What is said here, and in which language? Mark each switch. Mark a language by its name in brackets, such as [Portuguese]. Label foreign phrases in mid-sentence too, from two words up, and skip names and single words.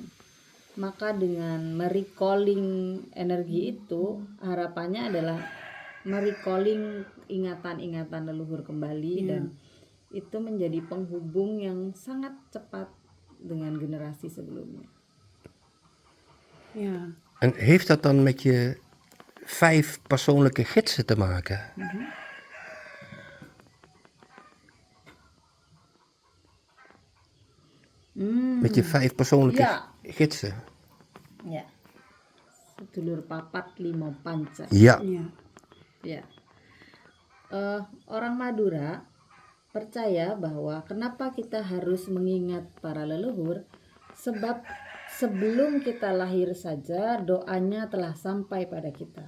[Indonesian] Maka dengan merecalling energi itu, harapannya adalah merecalling ingatan-ingatan leluhur kembali, dan itu menjadi penghubung yang sangat cepat dengan generasi sebelumnya. [Dutch] Ja. En heeft dat dan met je 5 persoonlijke gidsen te maken? Met je 5 persoonlijke gidsen? [Indonesian] Ya. [Javanese] Sedulur papat limo panca. [Dutch] Ja. Ja. [Indonesian] Ya. Orang Madura percaya bahwa kenapa kita harus mengingat para leluhur, sebab sebelum kita lahir saja doanya telah sampai pada kita.